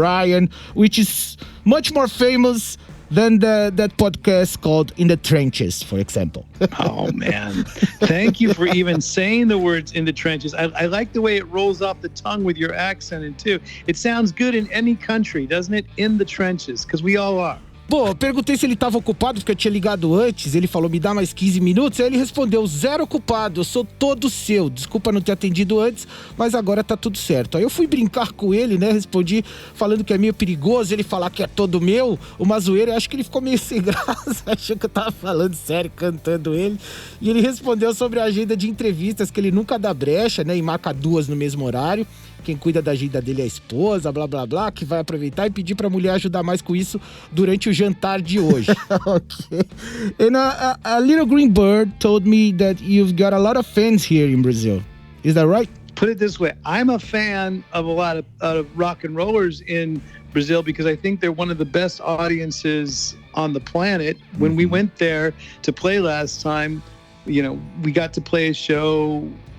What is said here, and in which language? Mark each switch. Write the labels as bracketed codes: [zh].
[en] Ryan, which is much more famous than that podcast called In the Trenches, for example. Oh, man. Thank you for even saying the words In the Trenches. I like the way it rolls off the tongue with your accent, too. It sounds good in any country, doesn't it? In the Trenches, because we all are. [pt] Bom, eu perguntei se ele estava ocupado, porque eu tinha ligado antes. Ele falou, me dá mais 15 minutos. Aí ele respondeu, 0 ocupado, eu sou todo seu. Desculpa não ter atendido antes, mas agora tá tudo certo. Aí eu fui brincar com ele, né? Respondi falando que é meio perigoso ele falar que é todo meu. Uma zoeira, eu acho que ele ficou meio sem graça. Achou que eu tava falando sério, cantando ele. E ele respondeu sobre a agenda de entrevistas, que ele nunca dá brecha, né? E marca 2 no mesmo horário. Quem cuida da agenda dele é a esposa, blá, blá, blá, que vai aproveitar e pedir pra mulher ajudar mais com isso durante o jantar de hoje. [en] Okay. And a little green bird told me that you've got a lot of fans here in Brazil. Is that right? Put it this way. I'm a fan of a lot of rock and rollers in Brazil because I think they're one of the best audiences on the planet. When we went there to play last time, you know, we got to play a show.